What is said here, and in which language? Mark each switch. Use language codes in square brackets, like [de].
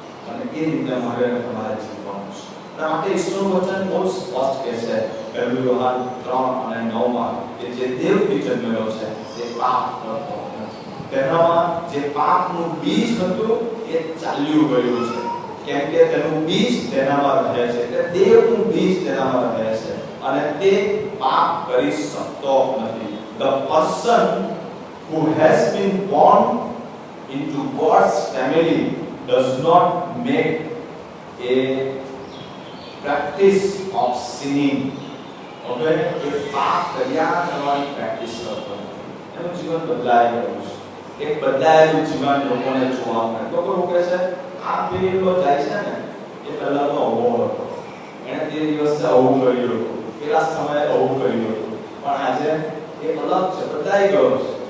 [gu] અને એ રીતે મારે તમારે જીવવાનું છે. માટે ઈશ્વરનું વચન બહુ સ્પષ્ટ કહે છે 1 યોહાન 3 અને 9 કે જે દેવથી જન્મેલો છે તે પાપ કરતો નથી. તેનામાં જે પાપનું બીજ હતું એ ચાલ્યું ગયું છે, કેમ કે તેનું બીજ તેનામાં રહે છે. એટલે દેવનું બીજ તેનામાં રહે છે અને તે પાપ કરી શકતો નથી. [en] The person who has been born into God's family does not make a practice of sinning. [gu] હવે એ પાપ કર્યા કરવાની પ્રેક્ટિસ કરતો એનું જીવન બદલાઈ ગયું છે. એક બદલાયેલું જીવન લોકોને જોવા મળે. લોકો કહે છે આ પેલો જાય છે ને એ પહેલા તો અવળો હતો, એને તે દિવસે આવું કર્યું હતું, પેલા સમયે આવું કર્યું હતું, પણ આજે એ અલગ છે, બદલાઈ ગયો છે.